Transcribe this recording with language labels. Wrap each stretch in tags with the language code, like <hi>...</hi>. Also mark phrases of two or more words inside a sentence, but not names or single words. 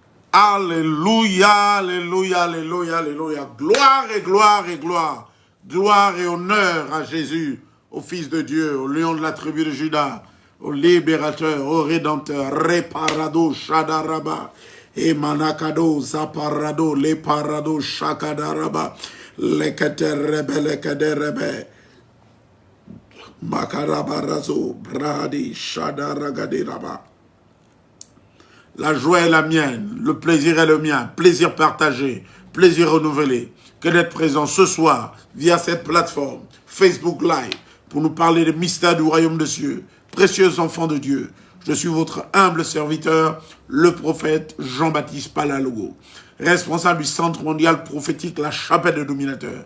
<fr>Alléluia, alléluia, alléluia, alléluia. Gloire et gloire et gloire. Gloire et honneur à Jésus, au Fils de Dieu, au lion de la tribu de Juda, au libérateur, au rédempteur, réparado, shadaraba, et manakado, zaparado, leparado, shakadaraba, leketerebe, leketerebe, makarabarazo, bradi, shadaragadiraba. La joie est la mienne, le plaisir est le mien, plaisir partagé, plaisir renouvelé. Que d'être présent ce soir via cette plateforme Facebook Live pour nous parler des mystères du royaume de cieux. Précieux enfants de Dieu, je suis votre humble serviteur, le prophète Jean-Baptiste Palalogo, responsable du Centre mondial prophétique La Chapelle des Dominateurs.</fr>